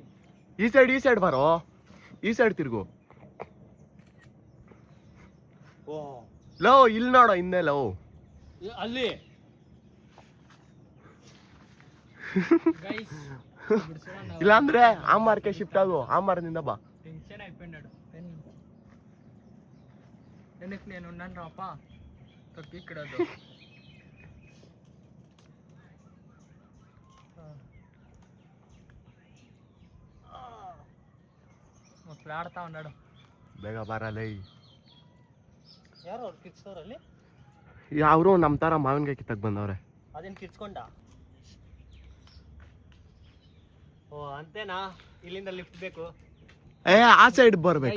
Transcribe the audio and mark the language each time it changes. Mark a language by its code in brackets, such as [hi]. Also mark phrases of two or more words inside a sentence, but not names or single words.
[kn] ಈ ಸೈಡ್ ಬರೋ ಈ ಸೈಡ್ ತಿರ್ಗು ಲೋ ಇಲ್ಲಿ ನೋಡೋ ಹಿಂದೆ ಲೋ ಅಲ್ಲಿ ಇಲ್ಲಾಂದ್ರೆ ಆ ಮಾರ್ಕೆ ಶಿಫ್ಟ್ ಆಗು ಆ ಮಾರದಿಂದ ಬಾ [te] ಟೆನ್ಷನ್ అయిపోయినాడు ఎందుకు నేను ఉన్నాను రాపా తప్పి ఇక్కడ ఆడుతా ఉన్నాడు [kn] ಬೇಗ ಬಾರಲ್ಲ ಯಾರು ಅವ್ರು ಕಿರ್ಚೋರಲ್ಲಿ ಅವರು ನಮ್ಮ ತರ ಮಾವಿನಕಾಯಿ ಕಿತ್ತಕ್ ಬಂದವ್ರೆ ಅದೇನು ಕಿರ್ಚ್ಕೊಂಡ ಓ ಅಂತೇನಾ ಇಲ್ಲಿಂದ ಲಿಫ್ಟ್ ಬೇಕು ಏ ಆ ಸೈಡ್ ಬರ್ಬೇಕು